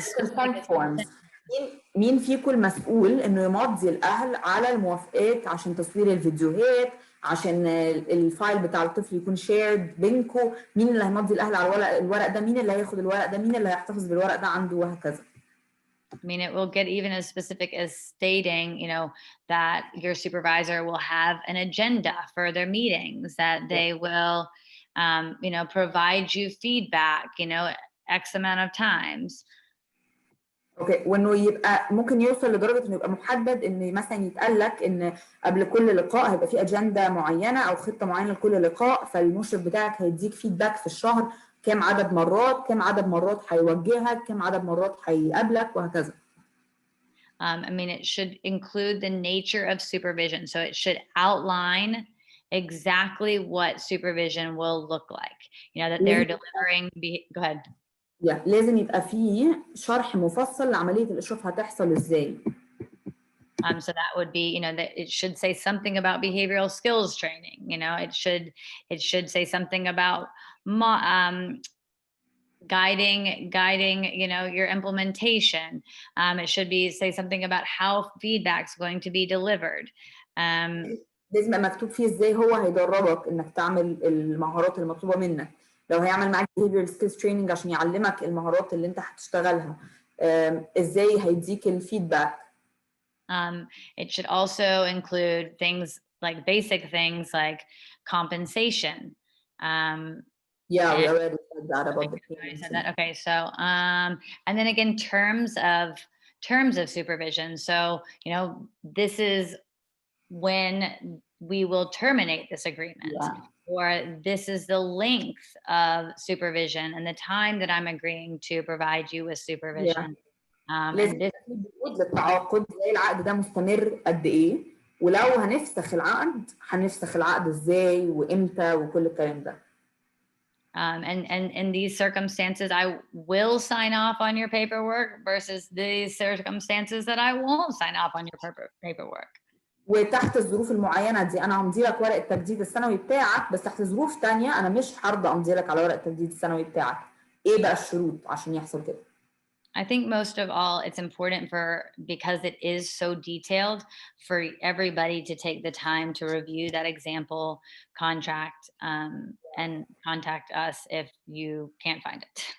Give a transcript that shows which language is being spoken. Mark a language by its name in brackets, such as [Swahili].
[English] consent forms. [Arabic] مين فيكم المسؤول انه يمضي الاهل على الموافقات عشان تصوير الفيديوهات، عشان الفايل بتاع الطفل يكون شيرد بينكم، مين اللي هيمضي الاهل على الورق ده، مين اللي هياخد الورق ده، مين اللي هيحتفظ بالورق ده عنده، وهكذا. [English] I mean, it will get even as specific as stating, you know, that your supervisor will have an agenda for their meetings, that they will, you know, provide you feedback, you know, X amount of times. [Arabic] اوكي، وانه يبقى ممكن يوصل لدرجه انه يبقى محدد، ان مثلا يتقال لك ان قبل كل لقاء هيبقى في اجنده معينه او خطه معينه لكل لقاء، فالمشرف بتاعك هيديك فيدباك في الشهر كم عدد مرات، كم عدد مرات هيوجهك، كم عدد مرات هيقابلك، وهكذا. [English] I mean, it should include the nature of supervision. So it should outline exactly what supervision will look like. You know, that they're delivering. Go ahead. [Arabic] لازم يبقى فيه شرح مفصل لعملية الإشراف هتحصل إزاي. [English] So that would be, you know, that it should say something about behavioral skills training. You know, it should say something about guiding, you know, your implementation. It should be say something about how feedback's going to be delivered. [Arabic] لازم يبقى مكتوب فيه ازاي هو هيدربك انك تعمل المهارات المطلوبه منك. لو هيعمل معاك behavioral skills training عشان يعلمك المهارات اللي انت هتشتغلها، ازاي هيديك الفيدباك. [English] It should also include things like basic things like compensation. Yeah, we already said that about the payments. Said that. Okay, so and then again, terms of supervision. So, you know, this is when we will terminate this agreement, or this is the length of supervision and the time that I'm agreeing to provide you with supervision. [Arabic] لازم بيقول للتعاقد زي العقد ده مستمر قد ايه، ولو هنفسخ العقد هنفسخ العقد ازاي وامتى وكل الكلام ده. [English] And in these circumstances, I will sign off on your paperwork versus these circumstances that I won't sign off on your paperwork. [Arabic] وتحت الظروف المعينة دي أنا همضي لك ورق التجديد السنوي بتاعك، بس تحت ظروف تانية أنا مش هرضى أمضي لك على ورق التجديد السنوي بتاعك. إيه بقى الشروط عشان يحصل كده؟ [English] I think most of all, it's important because it is so detailed, for everybody to take the time to review that example contract and contact us if you can't find it.